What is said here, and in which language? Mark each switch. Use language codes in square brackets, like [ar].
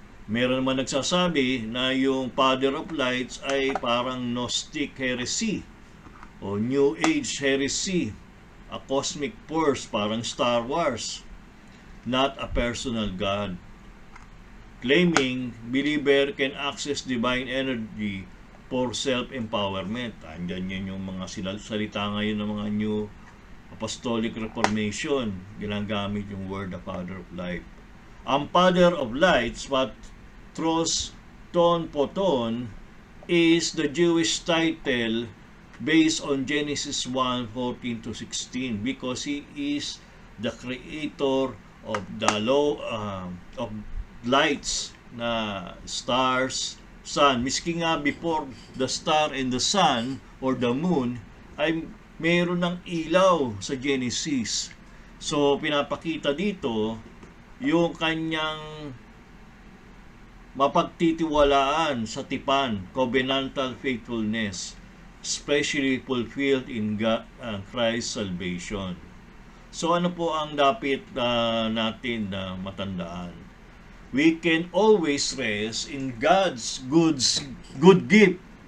[tl] Meron naman nagsasabi na yung Father of Lights ay parang Gnostic heresy o New Age heresy, [en] a cosmic force, [tl] parang Star Wars, [en] not a personal God. Claiming believer can access divine energy for self-empowerment. [tl] Andyan yan yung mga salita ngayon ng mga New Apostolic Reformation. Ginagamit yung [en] word the Father of Light. Ang Father of Lights, Patros Ton Poton, is the Jewish title based on Genesis 1:14-16 because he is the creator of the law of lights na stars, sun. [tl] Miski nga before the star and the sun or the moon ay mayroon ng ilaw sa Genesis. So pinapakita dito yung kanyang mapagtitiwalaan sa tipan, covenantal faithfulness, [en] especially fulfilled in God, Christ's salvation. [tl] So ano po ang dapat natin na matandaan? [en] We can always rest in God's good gift.